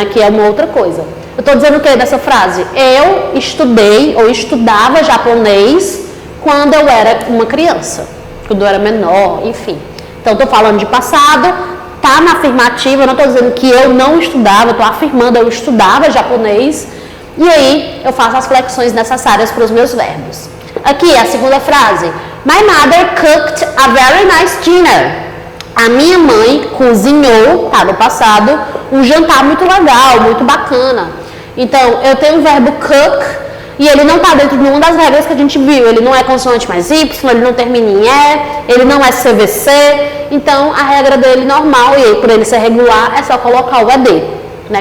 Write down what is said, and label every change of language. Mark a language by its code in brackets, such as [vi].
[pt] Aqui é uma outra coisa. Eu estou dizendo o que dessa frase? Eu estudei ou estudava japonês quando eu era uma criança, quando eu era menor, enfim. Então, estou falando de passado, tá na afirmativa, eu não estou dizendo que eu não estudava, estou afirmando eu estudava japonês, e aí eu faço as flexões necessárias para os meus verbos. Aqui, a segunda frase. [en] My mother cooked a very nice dinner. [pt] A minha mãe cozinhou, tá, no passado, um jantar muito legal, muito bacana. Então, eu tenho o verbo cook e ele não está dentro de nenhuma das regras que a gente viu. Ele não é consoante mais Y, ele não termina em E, ele não é CVC. Então, a regra dele normal, e por ele ser regular, é só colocar o ED. Né?